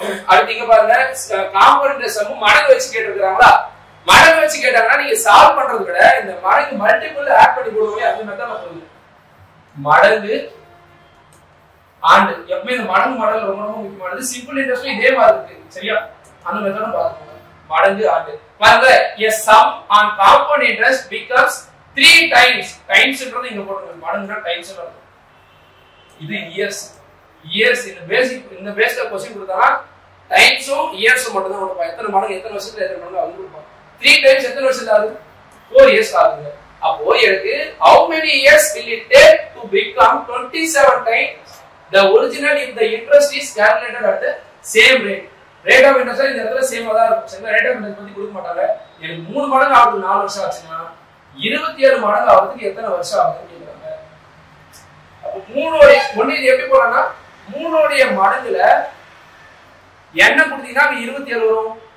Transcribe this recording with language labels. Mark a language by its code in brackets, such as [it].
[ta] அடுத்து இங்க பாருங்க, காம்பவுண்ட் சம் மடங்கு வச்சு கேட்டிருக்காங்களா? மடங்கு வச்சு கேட்டாங்கன்னா நீங்க சால்வ் பண்றது விட இந்த மடங்கு மல்டிபிள் ஆட் பண்ணி போடுவோம். அந்த மெத்தட்ல சொல்லுங்க. மடங்கு ஆண்டு எப்பவுமே இந்த மடங்கு மாடல் ரொம்ப ரொம்ப முக்கியமானது. சிம்பிள் இன்ட்ரெஸ்ட் இதே மாதிரி இருக்கு. சரியா? அந்த மெத்தட பாருங்க. மடங்கு ஆண்டு பாருங்க. [en] a sum on compound interest becomes 3 times. [ta] டைம்ஸ்ன்றது இங்க போடுங்க. மடங்குனா டைம்ஸ் அர்த்தம். இது இயர்ஸ். இயர்ஸ் இந்த பேசிக் क्वेश्चन கொடுத்தானா டைம்ஸும் இயர்ஸும் மட்டும் தான் கொடுப்பாங்க. எத்தனை மடங்கு எத்தனை வருஷத்துல எத்தனை மடங்கு அது கொடுப்பாங்க. 3 டைம்ஸ் எத்தனை வருஷத்துல ஆகுது? 4 இயர்ஸ் ஆகுது. அப்போ எனக்கு [en] how many years will it take to become 27 times the original if the interest is calculated at the same rate? [ta] Rate of interest இந்த இடத்துல சேமா தான் இருக்கும். சரிங்களா? ரேட் ஆஃப் இன்ட்ரெஸ்ட் பத்தி கொடுக்க மாட்டாங்க. எனக்கு 3 மடங்கு ஆகுது 4 வருஷம் ஆச்சுன்னா 27 மடங்கு ஆகுறதுக்கு எத்தனை வருஷம் ஆகுதுன்னு கேக்குறாங்க. அப்ப 3 ஓட ஒண்ணு எப்படி போறேன்னா 3 உடைய மடங்குல என்ன கொடுத்தீங்கன்னா 27 வரும்.